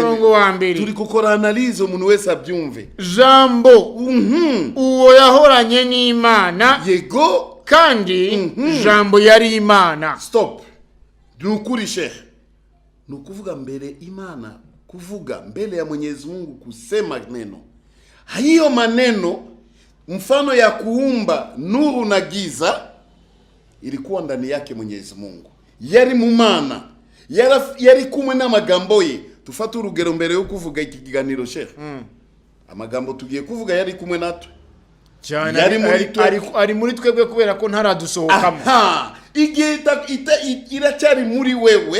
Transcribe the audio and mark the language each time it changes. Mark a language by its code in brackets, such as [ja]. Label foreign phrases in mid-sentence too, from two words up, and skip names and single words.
[rw] Umurongo wa mbere turi gukora analyse umuntu wese abyumve. Jambo uwo yahoranye n'Imana. Yego. Kandi jambo yari Imana. Stop. Nukuri shehe. Nukuvuga mbere Imana kuvuga [sw] mbele ya Mwenyezi Mungu kusema neno. Hiyo maneno mfano ya kuumba nuru na giza ilikuwa ndani yake Mwenyezi Mungu. [rw] Yari mu Mana. Yari kumwe n'amagambo ye. Tufata urugero mbere yo kuvuga iki kiganiro shehe. Amagambo tugiye kuvuga yari kumwe natwe. Cyane ari muri twebwe kubera ko ntaradusohokamo. Igihe iracyari muri wewe,